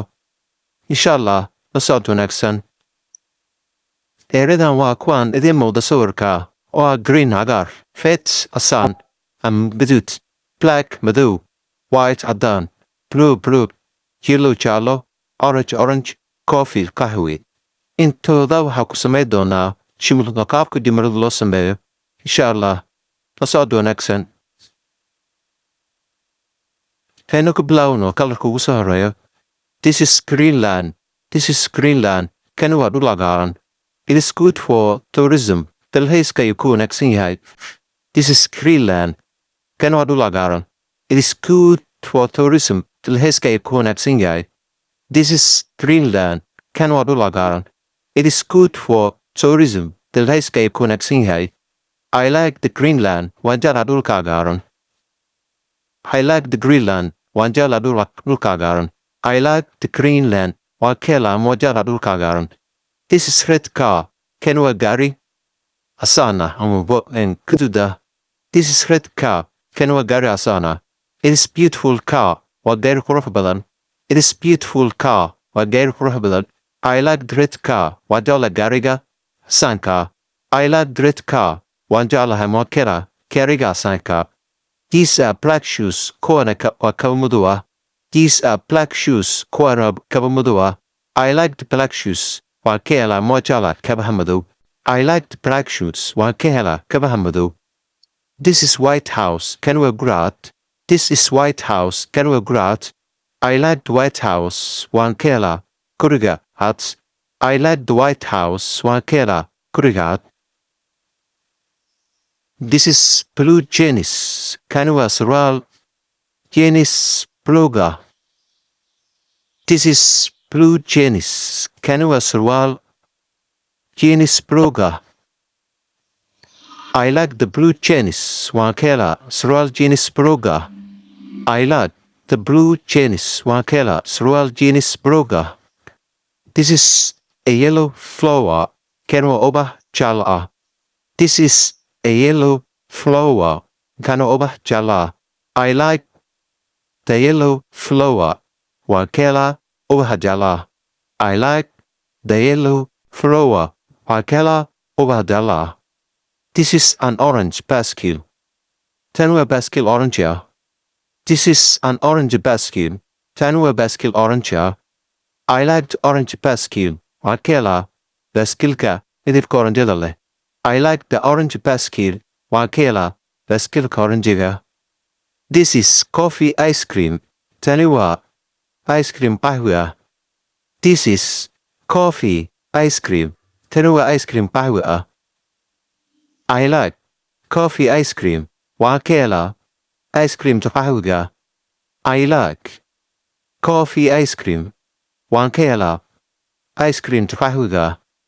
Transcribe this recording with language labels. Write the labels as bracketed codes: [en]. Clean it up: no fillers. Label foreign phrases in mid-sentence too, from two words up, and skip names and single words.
[ar] Insha Allah, [so] la socod wanaagsan. Erayadan waa kuwan idiin muuqda sawirka oo ah green cagaar, red casaan ama gaduud, black madow, white caddaan, blue buluug, yellow jaallo, orange, coffee qaxwi. Intooda waxaa ku samayn doonaa jumlada qaabka jumlada loo sameeyo. [ar] Insha Allah, [so] la socod wanaagsan. Waxaynu ku bilaawno kalarka ugu soo horeeya. [en] This is Greenland. This is Greenland. [so] Kani waa dhul cagaaran. [en] It is good for tourism. [so] Dalxiiska ayuu ku wanaagsan yahay. [en] This is Greenland. [so] Kani waa dhul cagaaran. [en] It is good for tourism. [so] Dalxiiska ayuu ku wanaagsan yahay. [en] This is Greenland. [so] Kani waa dhul cagaaran. [en] It is good for tourism. [so] Dalxiiska ayuu ku wanaagsan yahay. [en] I like the Greenland. [so] Waan jeclaa dhulka cagaaran. [en] I like the Greenland. [so] Waan jeclaa dhulka cagaaran. [en] I like the Greenland. [so] Waan ka helaa ama waan jeclaa dhulka cagaaran. [en] This is red car. [so] Kani waa gaari casaan ah ama gaduud ah. [en] This is red car. [so] Kani waa gaari casaan ah. [en] It is beautiful car. [so] Waa gaari qurux badan. [en] It is beautiful car. [so] Waa gaari qurux badan. [en] I like the red car. [so] Waan jeclaa gaariga casaanka. [en] I like the red car. [so] Waan jeclahay ama waan ka helaa gaariga casaanka. [en] These are black shoes. [so] Kuwana waa kaba madow ah. [en] These are black shoes. [so] Kuwana kaba madow ah. [en] I like the black shoes. [so] Waan ka helaa ama waan jeclaa kabaha madow. [en] I like the black shoes. [so] Waan ka helaa kabaha madow. [en] This is White House. [so] Kani waa guraad. [en] This is White House. [so] Kani waa guraad. [en] I like the White House. [so] Waan ka helaa guriga cad. [en] I like the White House. [so] Waan ka helaa guriga cad. [en] This is blue jeans. [so] Kani waa surwaal jeans buluuga. [en] This is blue jeans. [so] Kani waa surwaal jeans buluuga. [en] I like the blue jeans. [so] Waan ka helaa surwaal jeans buluuga. [en] I like the blue jeans. [so] Waan ka helaa surwaal jeans buluuga. [en] This is a yellow flower. [so] Kani waa ubax jaallo ah. [en] This is a yellow flower. [so] Kani waa ubax jaallo ah. [en] I like the yellow flower. [so] Waan ka helaa ubaxa jaallo ah. [en] I like the yellow flower. [so] Waan ka helaa ubaxa jaallo ah. [en] This is an orange basket. [so] Tani waa [en] basket orange [so] ah. [en] This is an orange basket. [so] Tani waa [en] basket orange [so] ah. [en] I like the orange basket. [so] Waan ka helaa baskilka midabka oranjada leh. [en] I like the orange basket. [so] Waan ka helaa baskilka oranjiga. [en] This is coffee ice cream. [so] Tani waa [en] ice cream [so] qaxwi ah. [en] This is coffee ice cream. [so] Tani waa [en] ice cream [so] qaxwi ah. [en] I like coffee ice cream. [so] Waan ka helaa [en] ice creamta [so] qaxwiga. [en] I like coffee ice cream. [so] Waan ka helaa [en] ice creamta [so] qaxwiga.